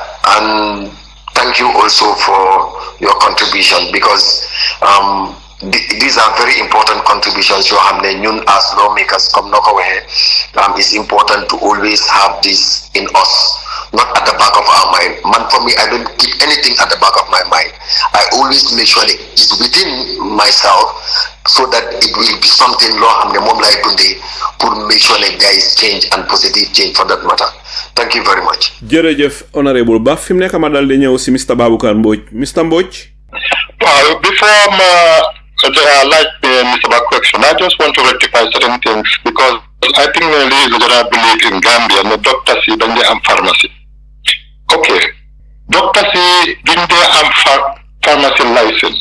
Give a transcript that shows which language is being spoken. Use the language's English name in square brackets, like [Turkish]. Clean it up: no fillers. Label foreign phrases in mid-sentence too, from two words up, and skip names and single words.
[English] And thank you also for your contribution because these are very important contributions you have as lawmakers come it's important to always have this in us, not at the back of our mind. Man, for me, I don't keep anything at the back of my mind. I always make sure it is within myself so that it will be something law and the mom like today to make sure that there is change and positive change for that matter. Thank you very much. [Wolof] Jërëjëf Honourable Bah fi mu nekk ma dal di ñëw si Mr Baboucarr Mbodj. [English] Mr Mbodj. Before Mr. Bah question, I just want to rectify certain things because I think there is a general belief in Gambia that doctors don't have pharmacy. Okay, doctors don't have pharmacy license.